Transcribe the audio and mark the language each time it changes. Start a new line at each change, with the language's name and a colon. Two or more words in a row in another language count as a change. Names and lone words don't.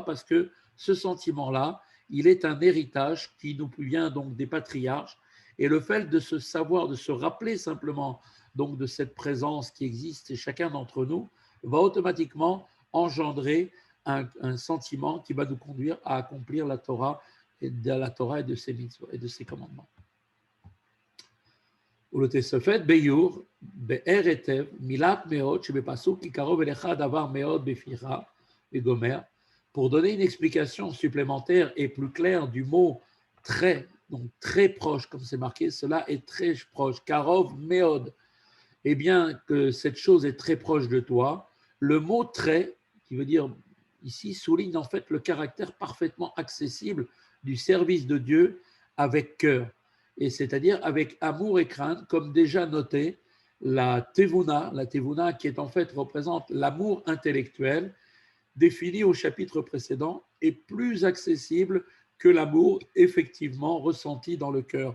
French: Parce que ce sentiment-là, il est un héritage qui nous vient donc des patriarches. Et le fait de se savoir, de se rappeler simplement donc de cette présence qui existe chez chacun d'entre nous, va automatiquement engendrer un sentiment qui va nous conduire à accomplir la Torah et de ses mitzvot et de ses commandements.
Hebrew: ולתוספת ביור, באר היטב, מילת מאוד שבפסוק כי קרוב אליך דבר מאוד בפיך וגומר,
French: pour donner une explication supplémentaire et plus claire du mot très, donc très proche, comme c'est marqué, cela est très proche,
Hebrew: קרוב מאוד,
French: eh bien que cette chose est très proche de toi. Le mot très, qui veut dire ici, souligne en fait le caractère parfaitement accessible du service de Dieu avec cœur, et c'est-à-dire avec amour et crainte, comme déjà noté, la tevuna qui est en fait représente l'amour intellectuel, défini au chapitre précédent, est plus accessible que l'amour effectivement ressenti dans le cœur.